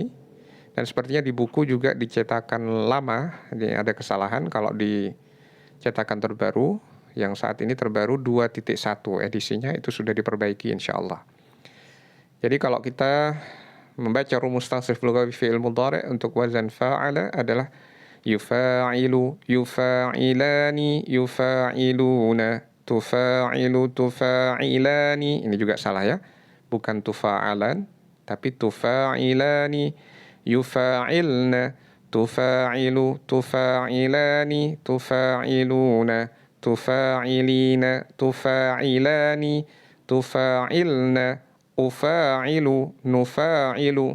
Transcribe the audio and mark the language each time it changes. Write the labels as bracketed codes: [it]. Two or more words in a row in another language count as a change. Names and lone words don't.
[id] Dan sepertinya di buku juga dicetakan lama, ini ada kesalahan. Kalau di cetakan terbaru, yang saat ini terbaru 2.1 edisinya, itu sudah diperbaiki insya Allah. Jadi kalau kita membaca rumus [ar] تصريف لغوي فعل مضارع' [id] untuk [ar] وزن فاعل [id] adalah [ar] يفاعل يفاعلان يفاعلون تفاعل تفاعلان. [id] Ini juga salah ya. [ar] Bukan tufa'alan, tapi تفاعلان يفاعلن تفاعل تفاعلان تفاعلون تفاعلين تفاعلان تفاعلن أفاعل نفاعل.